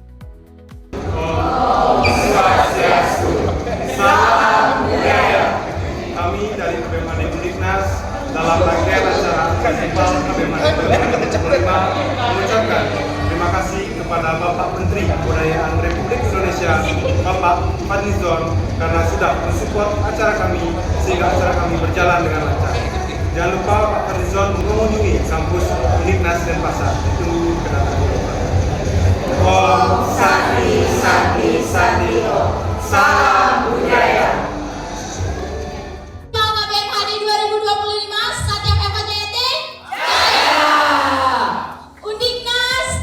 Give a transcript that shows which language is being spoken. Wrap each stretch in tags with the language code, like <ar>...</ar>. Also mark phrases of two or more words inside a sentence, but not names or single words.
<id>Kami dari KBMHD Undiknas dalam rangkaian acara Festival KBMHD 2025 mengucapkan terima kasih kepada Bapak Menteri Kebudayaan Republik Indonesia, Bapak Fadlizon, karena sudah mensupport acara kami sehingga acara kami berjalan dengan lancar. Jangan lupa Pak Fadlizon mengunjungi kampus Undiknas Denpasar. Ditunggu kedatangan Bapak.</id> <sa>Om Santi Santi Santi Om.</sa> <id>Salam budaya. KBMHD 2025 Satya FKJT. Undiknas.</id>